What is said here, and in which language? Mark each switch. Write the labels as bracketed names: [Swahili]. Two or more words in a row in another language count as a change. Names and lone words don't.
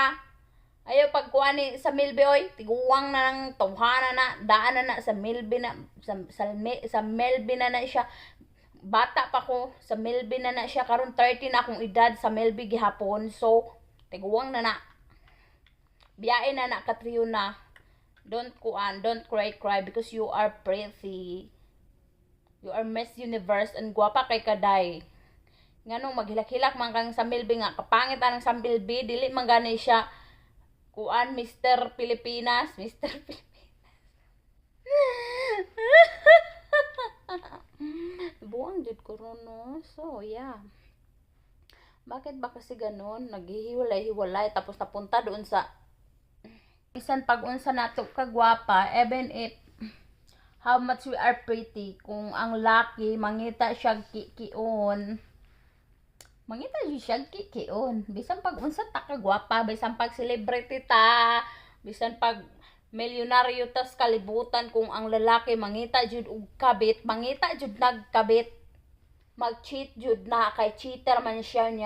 [Cebuano] Ayaw pagkuha ni Sam Melby oy. Tiguwang na ng tawhana na. Daan na sa Melby na. Sa Melby na siya. Bata pa ko. Sa Melby na siya. Karon 30 na akong edad sa Melby gihapon. So, tiguwang na. Biyain na Catriona. [English] Don't cry because you are pretty. You are Miss Universe and [Cebuano] gwapa kay kaday. Nganong maghilak-hilak man kang Sam Melby nga kapangit anang Sam Melby dili man gani siya Mr. Pilipinas. Buang jud ko no. [English] So, yeah. [Filipino] Bakit ba kasi ganon? Naghihiwalay tapos napunta doon sa [Cebuano] bisan pag-unsa nato kagwapa, [English] even if how much we are pretty, [Cebuano] kung ang laki mangita siya kikion, bisan pag unsa ta kagwapa, bisan pag celebrity ta, bisan pag milyonaryo tas kalibutan, kung ang lalaki mangita jud og kabit, mangita jud nagkabit, mag-cheat jud na kay cheater man siya niya.